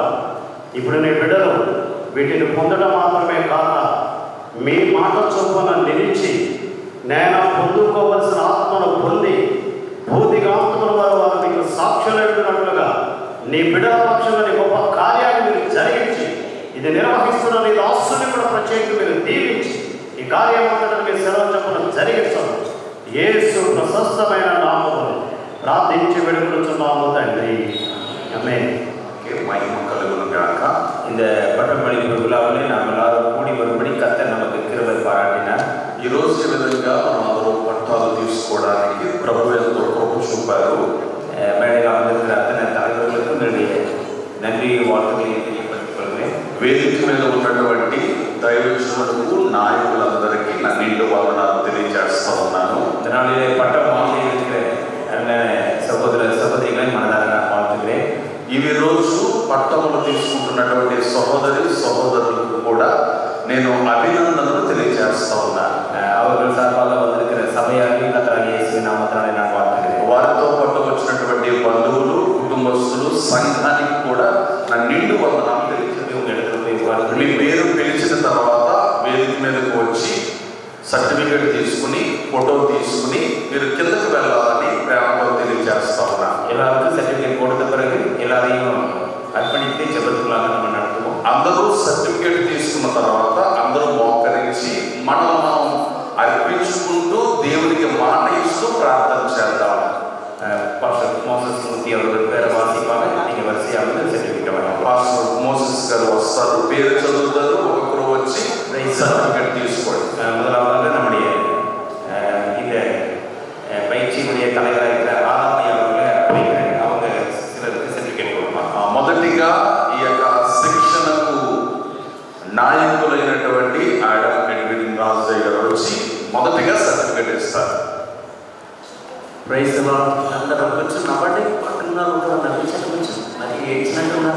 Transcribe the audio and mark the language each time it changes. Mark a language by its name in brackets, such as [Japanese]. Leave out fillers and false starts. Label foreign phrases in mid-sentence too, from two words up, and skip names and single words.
[Telugu] ఇప్పుడు నీ బిడ్డలు వీటిని పొందడం మాత్రమే కాక మీ మాట చొప్పున నిలిచి నేను పొందుకోవలసిన ఆత్మను పొంది భౌతికాత్మల వారు మీకు సాక్షులైనట్లుగా నీ బిడ్డల పక్షంలో గొప్ప కార్యాన్ని మీరు జరిగించి ఇది నిర్వహిస్తున్న నీ దాసుని కూడా ప్రత్యేకంగా మీరు దీవించి ఈ కార్యం అంతటా మీరు సెలవు చొప్పున జరిగించడం యేసు ప్రశస్తమైన నామములో ప్రార్థించి వేడుకొనుచున్నాము తండ్రి, ఆమేన్. [Tamil] மகிமை கலகுனுக்காக இந்த பட்டமளிப்பு விழாவிலே நாம் எல்லாரும் கூடி வரும்படி கர்த்தர் நமக்கு கிருபை பாராட்டினார். [Telugu] ఈరోజు విధంగా మనం అందరూ పట్టాలు తీసుకోవడానికి ప్రభు ఎంతో కృప చూపారు. [Tamil] மேடையில் அமர்ந்திருக்கிற அத்தனை தலைவர்களுக்கும் என்னுடைய நன்றி வாழ்த்துக்களை தெரியப்படுத்திக் கொள்கிறேன். [Telugu] వేదిక మీద ఉన్నటువంటి దైవజనులకు నాయకులందరికీ నా నిండు వందనాలు తెలియజేస్తా ఉన్నాను. [Tamil] இந்த நாளிலே பட்டம் வாங்கி இருக்கிற சகோதர சகோதரிகளை மனதார நான் வாழ்த்துகிறேன். [Telugu] ఇవి రోజు పట్టములు తీసుకుంటున్నటువంటి సహోదరులకు కూడా నేను అభినందనలు తెలియజేస్తా ఉన్నాను. [Tamil] அவர்கள் சார்பாக வந்திருக்கிற சபையாகி கர்த்தராகிய இயேசுவின் நாமத்தினாலே நான் வாழ்த்துகிறேன். [Telugu] వారితో పాటు వచ్చినటువంటి బంధువులు, కుటుంబస్తులు, సంఘానికి కూడా నా నిండు వందనాలు తెలియజేస్తాను. మీ పేరు పిలిచిన తర్వాత వేదిక మీదకు వచ్చి సర్టిఫికేట్ తీసుకుని ఫోటో తీసుకుని మీరు కిందకు వెళ్ళాలని ప్రేమతో తెలియజేస్తా ఉన్నాను. [Tamil] எல்லாருக்கும் சர்டிஃபிகேட் கொடுத்த பிறகு எல்லாரையும் அர்ப்பணித்து ஜெபத்துக்குள்ளாக நம்ம நடத்துவோம். [Telugu] అందరూ సర్టిఫికేట్ తీసుకున్న తర్వాత అందరూ మోకరించి మనం అర్పించుకుంటూ దేవునికి మాట ఇస్తూ ప్రార్థన చేద్దాం. [Tamil] பாஸ்டர் மோசஸ் மூர்த்தி அவர்கள் பேரை வாசிப்பாங்க. நீங்கள் வரிசையாக வந்து சர்டிஃபிகேட் வரலாம். [Telugu] పాస్టర్ మోసెస్ గారు వస్తారు, పేరు చదువుతారు, ఒక్కొక్కరు వచ్చి సర్టిఫికేట్ తీసుకోండి. [Tamil] முதலாவதாக நம்முடைய இந்த பயிற்சியினுடைய தலைவராக இருக்கிற ஆராதனை அவர்களை அவங்க சிலருக்கு சர்டிஃபிகேட் கொடுப்பாங்க. [Telugu] మొదటిగా ఈ యొక్క శిక్షణకు నాయకులైనటువంటి ఆడమ్ ఎడ్విన్ రాజయ్య గారు వచ్చి మొదటిగా సర్టిఫికేట్ ఇస్తారు. [English] Praise the Lord. నవ్వుతారు, కొంచెం నవ్వండి. పక్కన కూడా నవ్వించారు, కొంచెం మరి ఏడ్చినట్టున్నారు.